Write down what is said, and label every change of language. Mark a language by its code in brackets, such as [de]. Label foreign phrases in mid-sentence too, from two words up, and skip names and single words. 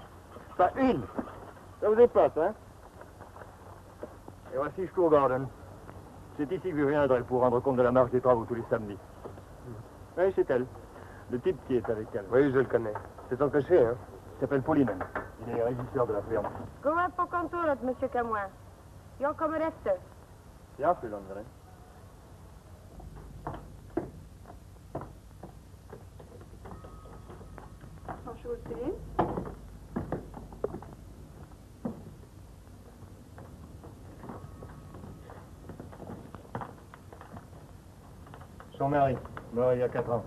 [fr] Pas une. Ça vous épate, hein? Et voici Stour Garden. C'est ici que je viendrai pour rendre compte de la marche des travaux tous les samedis. Oui, c'est elle. Le type qui est avec elle. Oui, je le connais. C'est son cocher, hein? Il s'appelle Paulinen. Il est régisseur de la ferme. [sv] Gå upp på kontoret, monsieur Camoin. Jag kommer efter. Ja, fru Lundgren. [fr] Bonjour, Céline. Son mari, mort il y a 4 ans.